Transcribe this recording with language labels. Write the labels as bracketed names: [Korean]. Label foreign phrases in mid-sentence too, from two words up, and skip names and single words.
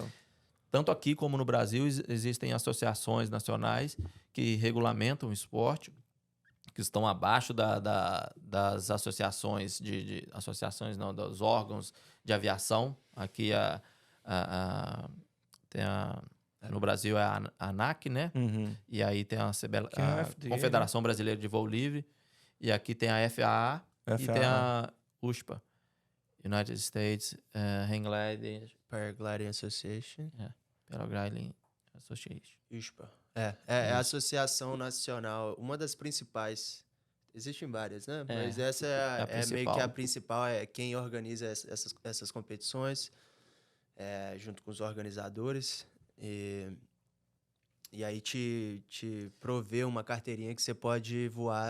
[Portuguese] Tanto aqui como no Brasil existem associações nacionais que regulamentam o esporte, que estão abaixo das associações associações não, dos órgãos de aviação. Aqui no Brasil é a ANAC, né? Uhum. E aí tem a Que é a FDA, Confederação Brasileira de Voo Livre. E aqui tem a FAA e tem a USPA. United States Hang Gliding Paragliding Association. Paragliding Association. USPA. É a Associação Nacional, uma das principais. Existem várias, né? Mas essa a é meio principal. que a principal, é quem organiza essas competições, junto com os organizadores. E aí te provê uma carteirinha que você pode voar